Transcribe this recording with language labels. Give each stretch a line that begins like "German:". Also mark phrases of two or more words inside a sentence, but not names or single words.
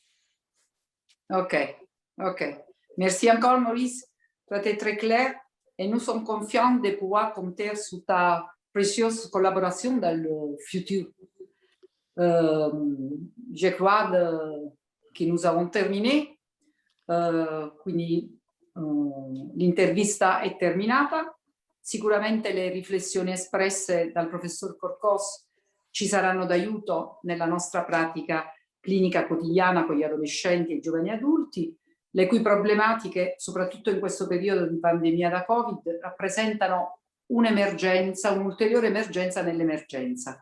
French: Ok. Merci encore, Maurice. Tu as été très clair et nous sommes confiants de pouvoir compter sur ta précieuse collaboration dans le futur. Je crois que nous avons terminé,
Italian: quindi l'intervista è terminata. Sicuramente le riflessioni espresse dal professor Corcos ci saranno d'aiuto nella nostra pratica clinica quotidiana con gli adolescenti e giovani adulti, le cui problematiche, soprattutto in questo periodo di pandemia da Covid, rappresentano un'emergenza, un'ulteriore emergenza nell'emergenza.